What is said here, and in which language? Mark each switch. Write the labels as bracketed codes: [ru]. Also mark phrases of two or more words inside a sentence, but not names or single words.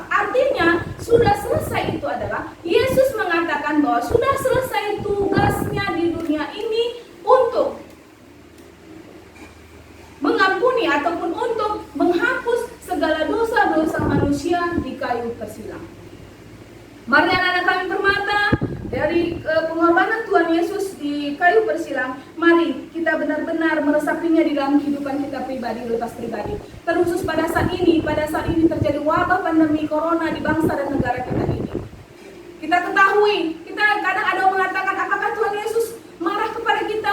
[id] Artinya sudah selesai itu adalah Yesus mengatakan bahwa sudah selesai tugasnya di dunia ini untuk mengampuni ataupun untuk menghapus segala dosa-dosa manusia di kayu persilang. Mari anak-anak kami Permata, dari pengorbanan Tuhan Yesus di kayu persilang, mari kita benar-benar meresapinya di dalam kehidupan kita pribadi, lepas pribadi. Terkhusus pada saat ini terjadi wabah pandemi corona di bangsa dan negara kita ini. Kita ketahui, kita kadang ada yang mengatakan, apakah Tuhan Yesus marah kepada kita?